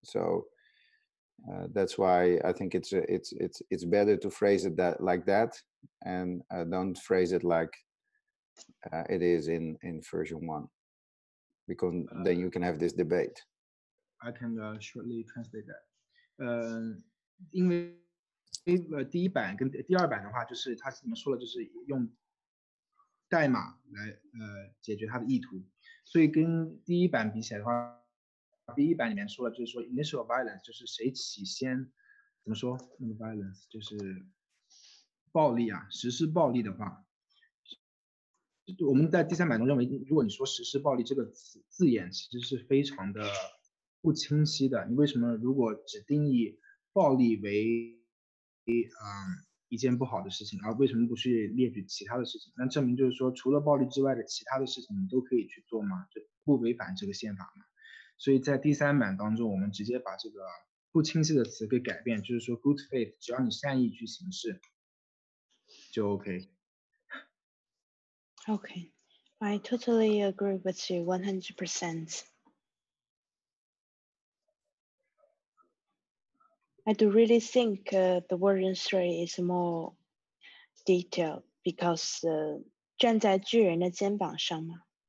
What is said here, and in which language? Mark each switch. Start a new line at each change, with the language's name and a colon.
English: So that's why I think it's better to phrase it like that, and don't phrase it like it is in version 1, because then you can have this debate. I can shortly translate that.
Chinese: 因为第一版跟第二版的话，就是它怎么说了，就是用代码来解决它的意图，所以跟第一版比起来的话，第一版里面说了，就是说
English: initial violence
Chinese: 就是谁起先，怎么说那个 violence 就是暴力啊，实施暴力的话，我们在第3版中认为，如果你说实施暴力这个字眼，其实是非常的不清晰的。你为什么如果只定义暴力为一件不好的事情，而为什么不去列举其他的事情？那证明就是说，除了暴力之外的其他的事情你都可以去做吗？这不违反这个宪法吗？所以在第3版当中，我们直接把这个不清晰的词给改变，就是说 good faith， 只要你善意去行事，就 OK。
English: Okay, I totally agree with you 100%. I do really think the version 3 is more detailed because
Chinese: 站在巨人的肩膀上嘛。